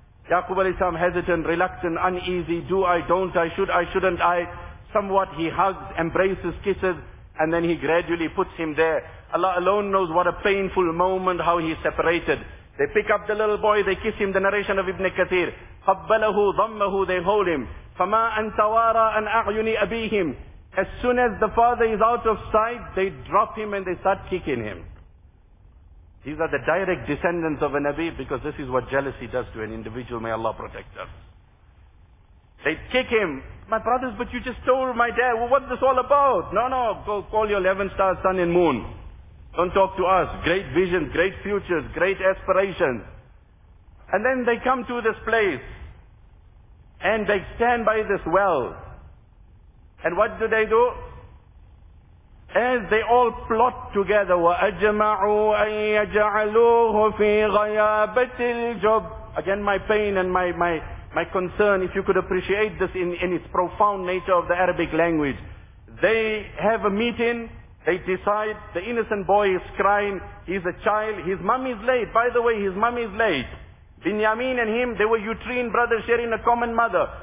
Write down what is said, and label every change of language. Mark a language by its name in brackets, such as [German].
[English] Yaqub alayhi salam, hesitant, reluctant, uneasy. Do I, don't I, should I, shouldn't I? Somewhat he hugs, embraces, kisses, and then he gradually puts him there. Allah alone knows what a painful moment, how he separated. They pick up the little boy, they kiss him, the narration of Ibn Kathir. [Arabic] قَبَّلَهُ ضَمَّهُ. [English] They hold him. [Arabic] فَمَا أَن تَوَارَى أَن أَعْيُنِ أَبِيهِمْ. [English] As soon as the father is out of sight, they drop him and they start kicking him. These are the direct descendants of a Nabi, because this is what jealousy does to an individual. May Allah protect us. They kick him. My brothers, but you just told my dad. Well, what's this all about? No, go call your 11 star sun and moon. Don't talk to us. Great visions, great futures, great aspirations. And then they come to this place. And they stand by this well. And what do? As they all plot together, [Arabic] وَأَجْمَعُوا أَن يَجَعَلُوهُ فِي غَيَابَةِ الْجُبِّ. [English] Again, my pain and my concern, if you could appreciate this in its profound nature of the Arabic language. They have a meeting. They decide, the innocent boy is crying, he's a child, his mum is late. By the way, his mum is late. Binyamin and him, they were uterine brothers sharing a common mother.